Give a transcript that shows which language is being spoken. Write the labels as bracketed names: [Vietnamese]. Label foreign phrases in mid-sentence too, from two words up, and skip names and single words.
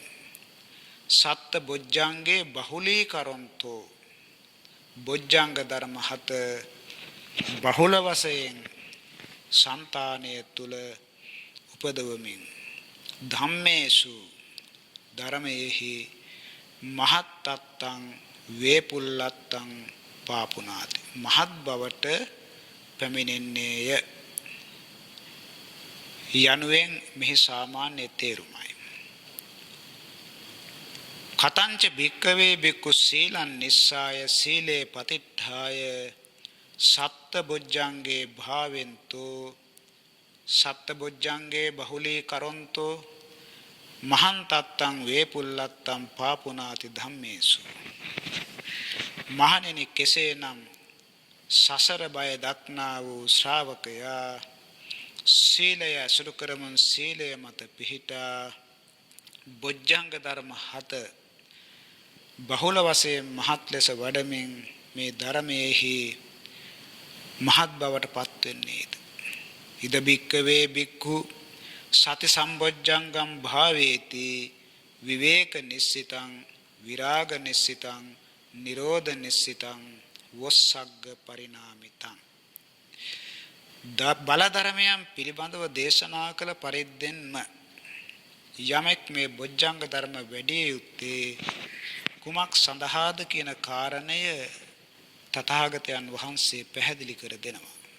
[Pali] සත්ත බොජ්ජංගේ බහුලී කරොන්තෝ [Sinhala] බොජ්ජංග ධර්ම හත බහුල වශයෙන් సంతානය තුල උපදවමින් ධම්මේසු ධර්මයේහි [Pali] මහත්තත්තං වේපුල්ලත්තං පාපුනාති [Sinhala] මහත් බවට පැමිණෙන්නේය යනුවෙන් මෙහි සාමාන්‍ය තේරුමයි. [Pali] කතංච භික්කවේ භික්ඛු සීලං නිස්සාය සීලේ පතිට්ඨාය සත්ත බොජ්ජංගේ භාවෙන්තෝ සත්ත බොජ්ජංගේ බහුලී කරොන්තෝ මහන්තත්තං වේපුල්ලත්තං පාපුනාති ධම්මේසු [Sinhala] මහණෙනි කෙසේනම් සසර බය දක්නා වූ ශ්‍රාවකයා සීලය අසුරු කරමුන් සීලය මත පිහිටා බොජ්ජංග ධර්ම හත බහුල වශයෙන් මහත් ලෙස වඩමින් මේ ධර්මයේහි මහත් බවට පත් වෙන්නේද [Pali] ඉද බික්කවේ බික්ඛු සති සම්බොජ්ජංගම් භාවේති විවේක නිස්සිතං විරාග නිස්සිතං නිරෝධ නිස්සිතං වස්සග්ග පරිණාමිතං [Sinhala] බල ධර්මයන් පිළිබඳව දේශනා කළ පරිද්දෙන්ම යමෙක් මේ බොජ්ජංග ධර්ම වැඩි යුත්තේ කුමක් සඳහාද කියන කාරණය තථාගතයන් වහන්සේ පැහැදිලි කර දෙනවා.